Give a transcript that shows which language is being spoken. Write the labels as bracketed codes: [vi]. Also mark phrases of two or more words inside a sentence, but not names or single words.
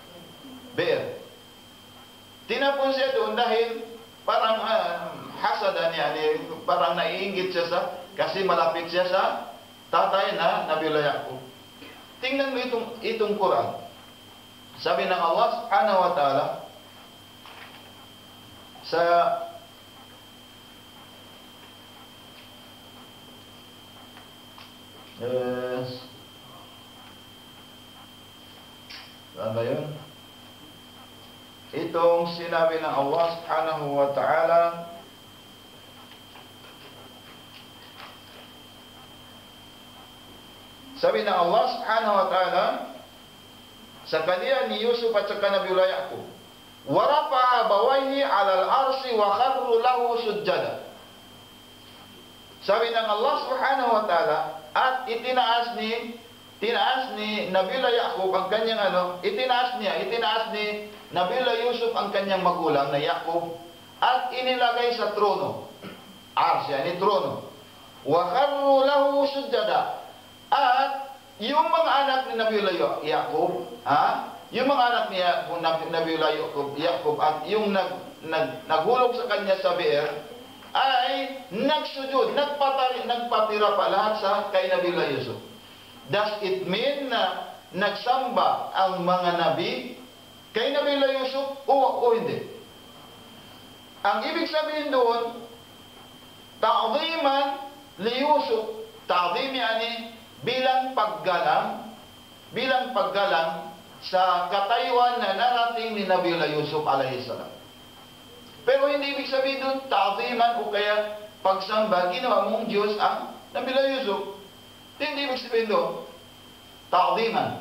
[tl] Tinapon siya doon dahil parang hasadan niya, parang naiinggit siya kasi malapit siya sa tatay na Nabiullah Yaqub. Tingnan mo itong Quran. Sabi ng Allah [ar] سبحانه وتعالى [tl] sa saan ba yun? Itong sinabi ng Allah [ar] سبحانه وتعالى [tl] sabi ng Allah [ar] سبحانه وتعالى [tl] sa kalian ni Yusuf at saka Nabiullah Yaqub, [ar] ورفع أبويه على العرش وخروا له سجدا. [tl] Sabi ng Allah [ar] سبحانه وتعالى, [tl] at itinaas ni Nabiullah Yaqub ang kanyang itinaas ni Nabiullah Yusuf ang kanyang magulang na Yaqub at inilagay sa trono. [ar] عرش يعني [tl] trono. [ar] وخروا له سجدا. [tl] At yung mga anak ni Nabiullah Yaqub, yung mga anak ni Nabiullah Yaqub at yung naghulog sa kanya sa beer, ay nagsujud, nagpatira pa lahat sa kay Nabiullah Yusuf. [en] Does it mean [tl] na nagsamba ang mga nabi kay Nabiullah Yusuf o hindi? Ang ibig sabihin doon, [ar] تعظيما ليوسف, تعظيم يعني [tl] bilang paggalang sa katayuan na narating ni Nabiullah Yusuf alayhi salam. Pero hindi ibig sabihin doon ta'ziman o kaya pagsamba, ginawa mong Diyos ang Nabiullah Yusuf. Hindi ibig sabihin doon ta'ziman.